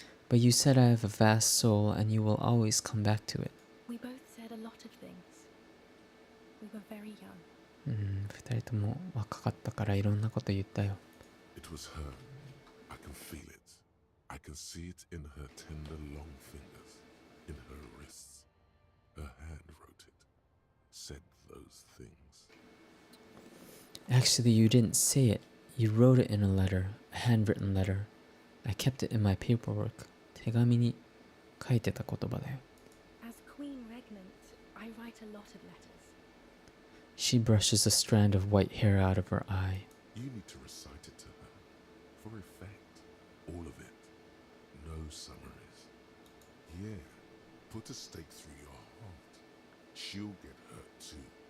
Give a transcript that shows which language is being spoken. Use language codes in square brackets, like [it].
[en] But you said I have a vast soul and you will always come back to it. We both said a lot of things. We were very young. [ja] 二人とも若かったからいろんなこと言ったよ。 [en] It was her. I can feel it. I can see it in her tender long fingers, in her wrists. Her hand wrote it, said those things. Actually, you didn't say it. You wrote it in a letter, a handwritten letter. I kept it in my paperwork. [ja] 手紙に書いてた言葉だよ。 [en] As Queen Regnant, I write a lot of letters. She brushes a strand of white hair out of her eye. You need to recite it to her, for effect. All of it. No summaries. Yeah, put a stake through your heart. She'll get hurt too.